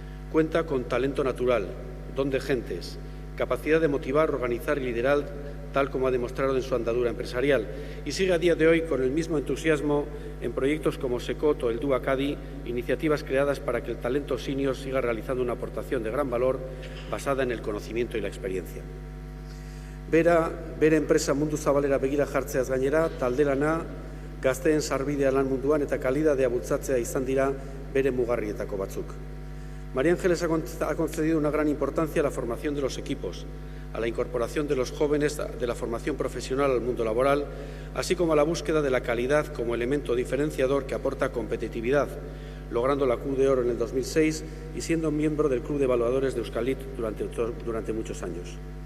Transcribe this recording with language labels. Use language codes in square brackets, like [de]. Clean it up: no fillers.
[es] Cuenta con talento natural, don de gentes, capacidad de motivar, organizar y liderar, tal como ha demostrado en su andadura empresarial, y sigue a día de hoy con el mismo entusiasmo en proyectos como Secot o el DU Acadi, iniciativas creadas para que el talento senior siga realizando una aportación de gran valor basada en el conocimiento y la experiencia. [eu] Bere enpresa mundu zabalera begira jartzeaz gainera, taldelana, gazteen sarbidea lan munduan eta kalidadea bultzatzea izan dira bere mugarrietako batzuk. [es] María Ángeles ha concedido una gran importancia a la formación de los equipos, a la incorporación de los jóvenes de la formación profesional al mundo laboral, así como a la búsqueda de la calidad como elemento diferenciador que aporta competitividad, logrando la Q de Oro en el 2006 y siendo miembro del Club de Evaluadores de Euskalit durante muchos años.